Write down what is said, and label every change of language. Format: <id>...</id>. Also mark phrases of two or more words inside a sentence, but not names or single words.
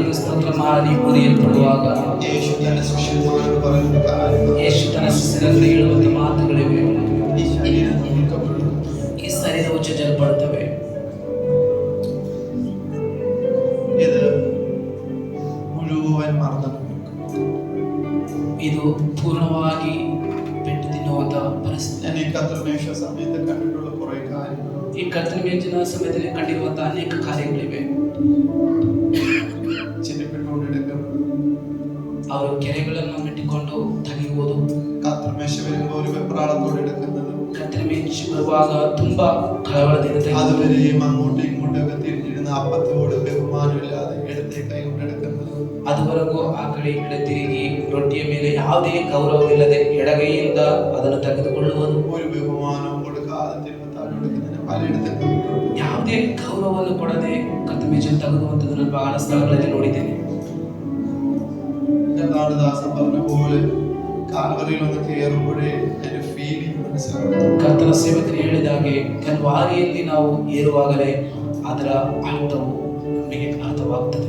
<kn>ಸ್ತೋತ್ರ ಮಾಡಿ ಮುರಿಯಲ್ಪಡುವಾಗ</kn> <ml>യേശു തന്റെ ശിഷ്യന്മാരോട് പറയുന്ന കാര്യങ്ങൾ</ml> <kn>ಯೇಸು ತನ್ನ ಶಿಷ್ಯರಲ್ಲಿ ಹೇಳುವಂತ ಮಾತುಗಳಿವೆ.</kn> <ml>ഈ ശരീരം നീക്കപ്പെടും.</ml> <kn>ಈ ಶರೀರವು ಚಂಚಲಪಡುತ್ತವೆ.</kn> <ml>ഇത് മുഴുവൻ മറന്നു.</ml> <kn>ಇದು ಪೂರ್ಣವಾಗಿ ಪೆಟ್ಟು ತಿನ್ನುವಂತ ಪರಿಸ್ಥಿತಿ.</kn> <ml>ഞാൻ ഈ കർത്തൃമേശ സമയത്ത് കണ്ടിട്ടുള്ള കുറെ കാര്യങ്ങൾ</ml> <kn>ಈ ಕರ್ತನ ಮೇಜಿನ ಸಮಯದಲ್ಲಿ ಕಂಡಿರುವಂತಹ ಅನೇಕ ಕಾರ್ಯಗಳಿವೆ.</kn> <ml>ചിരിപ്പിട്ടുകൊണ്ടെടുക്കുന്നത്,</ml> <kn>ಅವರು ಕೆರೆಗಳನ್ನು ಮೆಟ್ಟಿಕೊಂಡು ತೆಗೆಯುವುದು,</kn> <ml>കർത്തൃമേശ വരുമ്പോൾ ഒരു വെപ്രാളത്തോടെ എടുക്കുന്നത്,</ml> <kn>ಕರ್ತನ ಮೇಜು ಬರುವಾಗ ತುಂಬಾ ಕಳವಳದಿಂದ ತೆಗೆಯುವುದು,</kn> <ml>അതുവരെയും അങ്ങോട്ടും ഇങ്ങോട്ടൊക്കെ തിരിഞ്ഞിരുന്ന അപ്പത്തോട് ബഹുമാനമില്ലാതെ ഇടത്തെ കൈ കൊണ്ടെടുക്കുന്നത്,</ml> <kn>ಅದುವರೆಗೂ ಆ ಕಡೆ ಈ ಕಡೆ ತಿರುಗಿ ರೊಟ್ಟಿಯ ಮೇಲೆ ಯಾವುದೇ ಗೌರವವಿಲ್ಲದೆ ಎಡಗೈಯಿಂದ ಅದನ್ನು ತೆಗೆದುಕೊಳ್ಳುವುದು,</kn> <ml>ഒരു ബഹുമാനവും കൊടുക്കാതെ തിരുവത്താഴം എടുക്കുന്നതിന് പലയിടത്തും കണ്ടിട്ടുണ്ട്.</ml> <kn>ಯಾವುದೇ ಗೌರವವನ್ನು ಕೊಡದೆ ಕರ್ತನ ಮೇಜನ್ನು ತೆಗೆದುವಂಥದ್ದು ನಾನು ಬಹಳ ಸ್ಥಳಗಳಲ್ಲಿ ನೋಡಿದ್ದೇನೆ.</kn> <ml>എന്താണ് ദാസൻ പറഞ്ഞ പോലെ കാൽവറിയിൽ ഒന്ന് കയറുമ്പോഴേ അതിന്റെ ഫീലിംഗ് മനസ്സിലാകും.</ml> <kn>ಕರ್ತನ ಸೇವಕರು ಹೇಳಿದಾಗೆ ಕಲ್ವಾರಿಯಲ್ಲಿ ನಾವು ಏರುವಾಗಲೇ ಅದರ ಅರ್ಥವು ನಮಗೆ ಅರ್ಥವಾಗುತ್ತದೆ.</kn>